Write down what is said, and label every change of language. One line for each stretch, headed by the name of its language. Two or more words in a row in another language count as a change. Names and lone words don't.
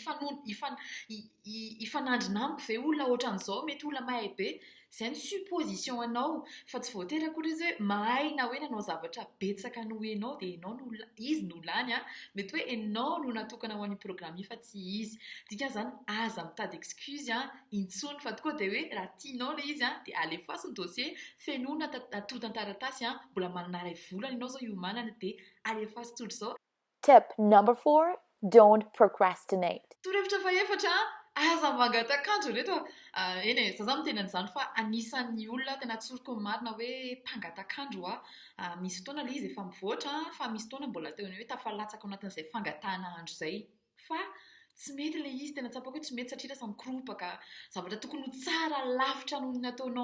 Malagasy: ifanandrina amiko ve olona ohatran'izao mety olona mahay be izay ny supposition anao fa tsy voatery akory izy hoe mahay na hoe nanao zavatra betsaka no enao dia enao no izy no lany mety hoe enao no natokana ho an'io programme fa tsy izy dikan'izany aza mitady excuse intsony fa tokoa dia hoe raha tianao ilay izy dia alefaso ny dossier fenoina atota-taratasy mbola manana iray volana ianao zao iomanana dia alefaso tsotra izao.
English: Tip number 4, don't procrastinate.
Malagasy: Torohevitra faefatra aza mangatakanjo reto eny za zany miteny an'izany fa anisan'ny olona tena atsoriko ny marina hoe mpangatakandro misy fotoana ilay izy efa mivoatra fa misy fotoana mbola teo hoe tafalatsaka ao anatin'izay fangatahana andro izay fa tsy mety ilay izy tena tsapako hoe tsy mety satria lasa mikorompaka zavatra tokony ho tsara lavitra noho ny nataonao